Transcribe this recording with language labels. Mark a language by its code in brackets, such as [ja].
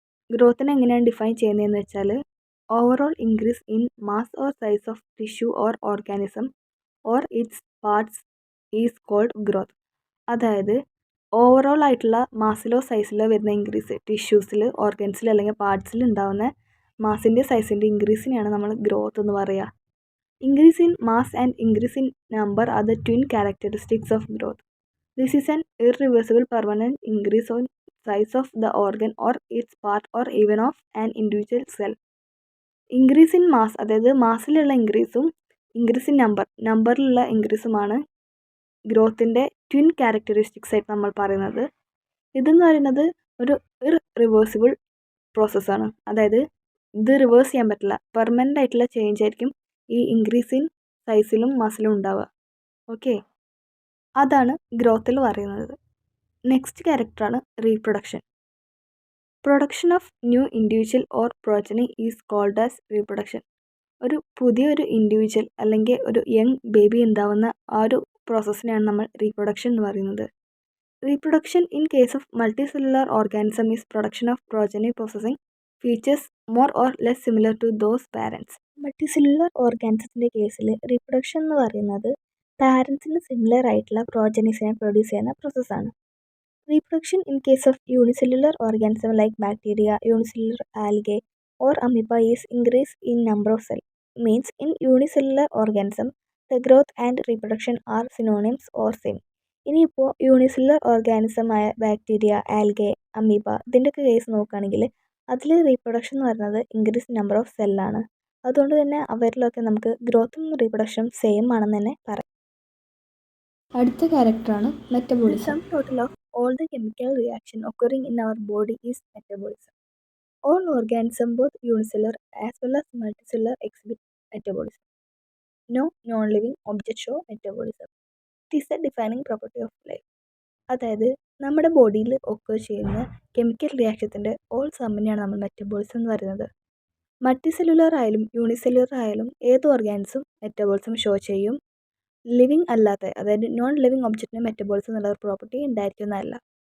[ml] ഗ്രോത്തിനെ എങ്ങനെയാണ് ഡിഫൈൻ ചെയ്യുന്നതെന്ന് വെച്ചാൽ [en] Overall increase in mass or size of tissue or organism or its parts is called growth. [ml] അതായത് overall ആയിട്ടുള്ള മാസിലോ സൈസിലോ വരുന്ന ഇൻക്രീസ്, ടിഷ്യൂസിൽ, ഓർഗൻസിൽ അല്ലെങ്കിൽ പാർട്സിൽ ഉണ്ടാകുന്ന മാസിൻ്റെ സൈസിൻ്റെ ഇൻക്രീസിനെയാണ് നമ്മൾ ഗ്രോത്ത് എന്ന് പറയുക. [en] Increase in mass and increase in number are the twin characteristics of growth. This is an irreversible permanent increase on size of the organ or its part or even of an individual cell. [ml] Increase in mass, അതായത് മാസിലുള്ള ഇൻക്രീസും increase in നമ്പറിലുള്ള ഇൻക്രീസുമാണ് ഗ്രോത്തിൻ്റെ twin characteristics ആയിട്ട് നമ്മൾ പറയുന്നത്. ഇതെന്ന് പറയുന്നത് ഒരു irreversible പ്രോസസ്സാണ്. അതായത് ഇത് റിവേഴ്സ് ചെയ്യാൻ പറ്റില്ല. പെർമനൻ്റ് ആയിട്ടുള്ള ചേഞ്ച് ആയിരിക്കും ഈ ഇൻക്രീസ് ഇൻ സൈസിലും മസിലും ഉണ്ടാവുക. ഓക്കെ, അതാണ് ഗ്രോത്തിൽ പറയുന്നത്. നെക്സ്റ്റ് ക്യാരക്ടറാണ് reproduction. [en] Production of new individual or progeny is called as reproduction. [ml] ഒരു പുതിയൊരു ഇൻഡിവിജ്വൽ അല്ലെങ്കിൽ ഒരു യങ് ബേബി ഉണ്ടാവുന്ന ആ ഒരു പ്രോസസ്സിനെയാണ് നമ്മൾ റീപ്രൊഡക്ഷൻ എന്ന് പറയുന്നത്. [en] Reproduction in case of multicellular organism is production of progeny processing features more or less similar to those parents. [ml] Multi cellular ഓർഗാനിസത്തിൻ്റെ കേസിൽ റീപ്രൊഡക്ഷൻ എന്ന് പറയുന്നത് പാരൻസിന് സിമിലർ ആയിട്ടുള്ള പ്രോജനീസിനെ പ്രൊഡ്യൂസ് ചെയ്യുന്ന പ്രോസസ്സാണ്. [en] Reproduction in case of unicellular organism like bacteria, unicellular algae or amoeba is increase in number of cells. Means in unicellular organism, the growth and reproduction are synonyms or same. [ml] ഇനിയിപ്പോൾ unicellular organism ആയ bacteria, algae, amoeba ഇതിൻ്റെയൊക്കെ case നോക്കുകയാണെങ്കിൽ അതിൽ reproduction എന്ന് പറയുന്നത് increase number of സെല്ലാണ്. അതുകൊണ്ട് തന്നെ അവരിലൊക്കെ നമുക്ക് ഗ്രോത്തും റീപ്രൊഡക്ഷനും സെയിം ആണെന്ന് തന്നെ പറയാം. അടുത്ത ക്യാരക്ടറാണ് metabolism. [en] Total of all the chemical reaction occurring in our body is metabolism. All organisms, both unicellular as well as multicellular, exhibit metabolism. No non-living object show metabolism. It is a defining property of life. [ml] അതായത് നമ്മുടെ ബോഡിയിൽ occur ചെയ്യുന്ന chemical റിയാക്ഷത്തിൻ്റെ all സമ്മിനെയാണ് നമ്മൾ metabolism എന്ന് പറയുന്നത്. Multi cellular ആയാലും unicellular ആയാലും ഏത് ഓർഗാനിസും മെറ്റബോളിസം ഷോ ചെയ്യും. ലിവിങ് അല്ലാത്ത, അതായത് നോൺ ലിവിങ് ഒബ്ജക്റ്റിന് മെറ്റബോളിസം എന്നുള്ള ഒരു പ്രോപ്പർട്ടി ഉണ്ടായിരിക്കുന്നതല്ല.